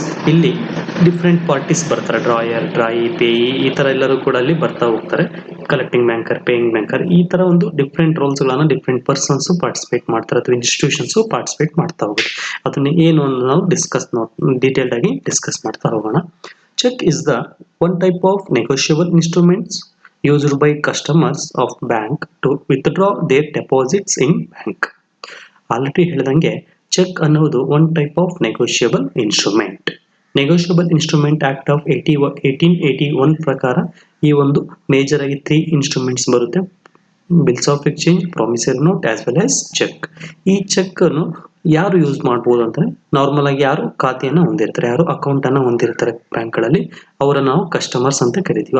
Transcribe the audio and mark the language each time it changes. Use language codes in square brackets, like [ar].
[kn] ಇಲ್ಲಿ different parties ಬರ್ತಾರೆ, drawer, ಡ್ರಾಯಿ, Peyi, ಈ ತರ ಎಲ್ಲರೂ ಕೂಡ ಅಲ್ಲಿ ಬರ್ತಾ ಹೋಗ್ತಾರೆ. ಕಲೆಕ್ಟಿಂಗ್ ಬ್ಯಾಂಕರ್, ಪೇಯಿಂಗ್ ಬ್ಯಾಂಕರ್, ಈ ತರ ಒಂದು ಡಿಫ್ರೆಂಟ್ ರೋಲ್ಸ್ ಗಳನ್ನ ಡಿಫ್ರೆಂಟ್ ಪರ್ಸನ್ಸ್ ಪಾರ್ಟಿಸಿಪೇಟ್ ಮಾಡ್ತಾರೆ ಅಥವಾ ಇನ್ಸ್ಟಿಟ್ಯೂಷನ್ಸ್ ಪಾರ್ಟಿಸಿಪೇಟ್ ಮಾಡ್ತಾ ಹೋಗುತ್ತೆ. ಅದನ್ನ ಏನು ನಾವು ಡೀಟೇಲ್ಡ್ ಆಗಿ ಡಿಸ್ಕಸ್ ಮಾಡ್ತಾ ಹೋಗೋಣ. [en] Cheque is the one type of negotiable instruments used by customers of bank to withdraw their deposits in bank. [kn] Already ಹೇಳಿದಂಗೆ ಚೆಕ್ ಅನ್ನೋದು [en] One type of negotiable instrument. [kn] Negotiable instrument act of 1881 ಪ್ರಕಾರ ಈ ಒಂದು major ಆಗಿ 3 instruments ಬರುತ್ತೆ: [en] Bills of exchange, promissory note as well as cheque. [kn] ಈ check ಅನ್ನು ಯಾರು ಯೂಸ್ ಮಾಡಬಹುದು ಅಂದ್ರೆ, ನಾರ್ಮಲ್ ಆಗಿ ಯಾರು ಖಾತೆಯನ್ನು ಹೊಂದಿರ್ತಾರೆ, ಯಾರು ಅಕೌಂಟ್ ಅನ್ನು ಹೊಂದಿರ್ತಾರೆ ಬ್ಯಾಂಕ್ಗಳಲ್ಲಿ, ಅವರನ್ನು ನಾವು ಕಸ್ಟಮರ್ಸ್ ಅಂತ ಕರಿತೀವಿ.